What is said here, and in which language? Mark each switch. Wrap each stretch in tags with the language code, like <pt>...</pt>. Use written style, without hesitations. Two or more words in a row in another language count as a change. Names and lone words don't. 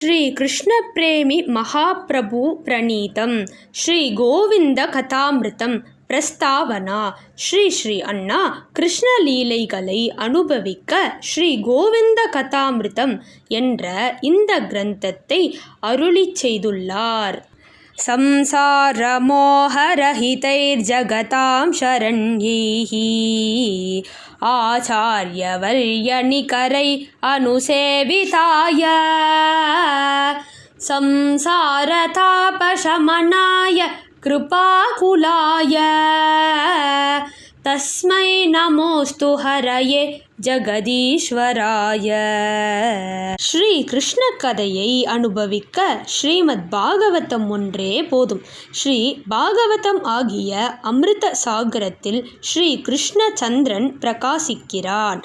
<sa>श्री कृष्ण प्रेमी महाप्रभु प्रणीतं श्री गोविन्द कथामृतं प्रस्तावना.</sa> <ta>ஸ்ரீ ஸ்ரீ அண்ணா கிருஷ்ண லீலைகளை அனுபவிக்க ஸ்ரீ கோவிந்த கதாமிருதம் என்ற இந்த கிரந்தத்தை அருளிச் செய்துள்ளார்.</ta> <sa>संसारमोहरहितैर्जगतां शरण्यैः आचार्यवर्यनिकरै अनुसेविताय संसारतापशमनाय कृपाकुलाय तस्मै नमोस्तु हरये ஜகதீஸ்வராய.</sa> <ta>ஸ்ரீ கிருஷ்ண கதையை அனுபவிக்க ஸ்ரீமத் பாகவதம் ஒன்றே போதும். ஸ்ரீ பாகவதம் ஆகிய அமிர்த சாகரத்தில் ஸ்ரீ கிருஷ்ண சந்திரன் பிரகாசிக்கிறான்.</ta>